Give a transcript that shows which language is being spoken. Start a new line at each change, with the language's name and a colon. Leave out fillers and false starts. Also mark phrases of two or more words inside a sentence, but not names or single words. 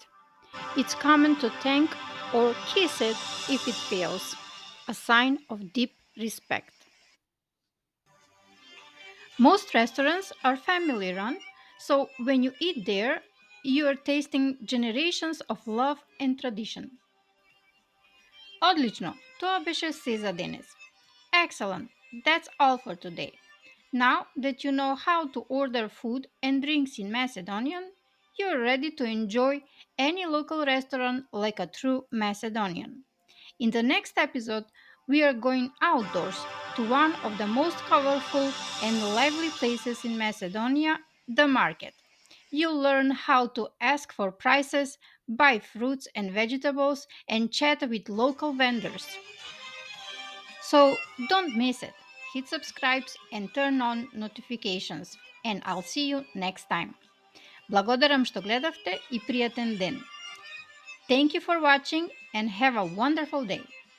English: It's common to thank or kiss it if it fails, a sign of deep respect. Most restaurants are family run, so when you eat there, you are tasting generations of love and tradition.
Macedonian: Одлично, то беше се за денес.
English: Excellent, that's all for today. Now that you know how to order food and drinks in Macedonian, you're ready to enjoy any local restaurant like a true Macedonian. In the next episode, we are going outdoors to one of the most colorful and lively places in Macedonia, the market. You'll learn how to ask for prices, buy fruits and vegetables, and chat with local vendors. So don't miss it. Hit subscribe and turn on notifications. And I'll see you next time.
Macedonian: Благодарам што гледавте и пријатен ден.
English: Thank you for watching and have a wonderful day.